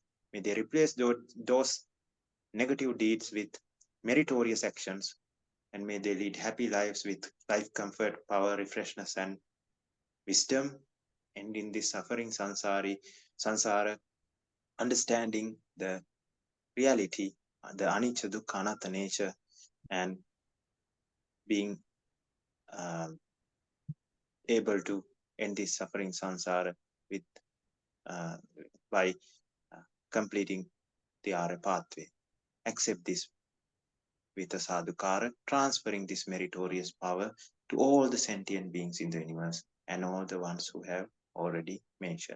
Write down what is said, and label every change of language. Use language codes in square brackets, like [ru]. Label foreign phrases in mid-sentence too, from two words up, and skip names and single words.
[en] May they replace those negative deeds with meritorious actions, and may they lead happy lives with life, comfort, power, refreshness, and wisdom, ending this suffering sansara, understanding the reality, the [pi] anicca dukkha anatta [en] nature, and being um, able to end this suffering sansara with uh, by completing the Arya pathway. Accept this with a sadhukara, transferring this meritorious power to all the sentient beings in the universe and all the ones who have already mentioned.